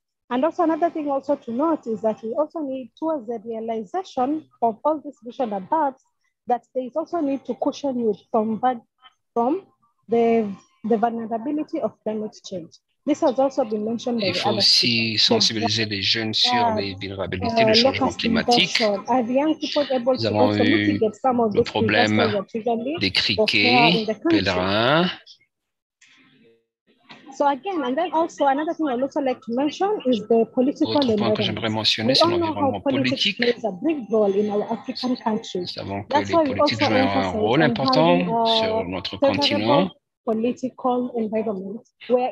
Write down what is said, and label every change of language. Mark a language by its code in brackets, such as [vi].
[en] And also another thing also to note is that we also need, towards the realization of all this vision above, that there is also need to cushion you from the the vulnerability of climate change. This has also been mentioned by [fr] Il faut aussi sensibiliser les jeunes sur les vulnérabilités du changement climatique. Nous avons eu le problème des criquets pèlerins. [en] So again, and then also another thing I'd also like to mention is the political environment. [fr] Que j'aimerais mentionner, c'est l'environnement politique. [en] Plays a big role in our African countries. [fr] Nous savons que les politiques jouent un rôle important sur notre continent. [en] Political environment where